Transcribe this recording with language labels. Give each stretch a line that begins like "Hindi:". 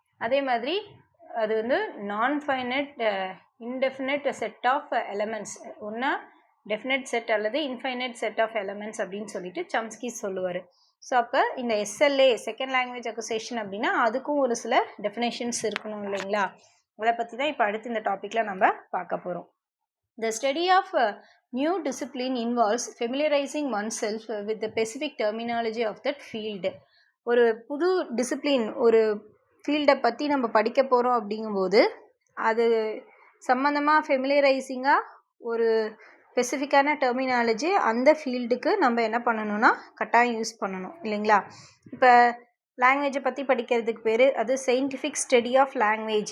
Tamil: அதே மாதிரி அது வந்து நான்
English: finite indefinite set of elements,
Tamil: ஒன்றா டெஃபினட் செட் அல்லது இன்ஃபைனட் செட் ஆஃப் எலமெண்ட்ஸ் அப்படின்னு சொல்லிட்டு சம்ஸ்கி சொல்லுவார். ஸோ அப்போ இந்த எஸ்எல்ஏ செகண்ட் லாங்குவேஜ் அக்குசேஷன் அப்படின்னா அதுக்கும் ஒரு சில டெஃபினேஷன்ஸ் இருக்கணும் இல்லைங்களா? அதை பற்றி தான் இப்போ அடுத்து இந்த டாப்பிக்கில் நம்ம பார்க்க போகிறோம்.
English: The study of new discipline involves familiarizing oneself with the specific terminology of that field.
Tamil: ஒரு புது டிசிப்ளின், ஒரு ஃபீல்டை பற்றி நம்ம படிக்க போகிறோம் அப்படிங்கும்போது அது சம்மந்தமாக ஃபெமிலியரைசிங்காக ஒரு ஸ்பெசிஃபிக்கான டெர்மினாலஜி அந்த ஃபீல்டுக்கு நம்ம என்ன பண்ணணும்னா கட்டாயம் யூஸ் பண்ணணும் இல்லைங்களா? இப்போ லாங்குவேஜை பற்றி படிக்கிறதுக்கு பேர் அது
English: Scientific study of language.